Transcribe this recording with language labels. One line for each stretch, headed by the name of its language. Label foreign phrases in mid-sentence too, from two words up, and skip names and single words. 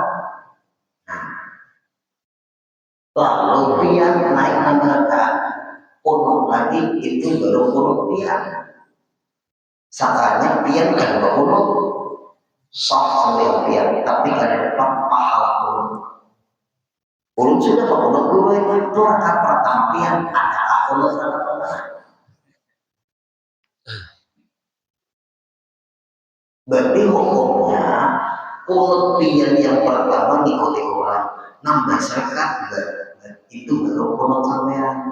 Banjar: Nah, lalu pian naik rakaat kunut lagi itu baru kunut pian. Sakanya pian kan kunut sah sampai pian, tapi kada dapat pahala kunut. Kunut sudah kunut dulu itu rakaat pertama pian ada kunut rakaat pertama. Berarti hukumnya kunut pian yang pertama ngikuti orang, nambah rakaat itu baru kunut sampean.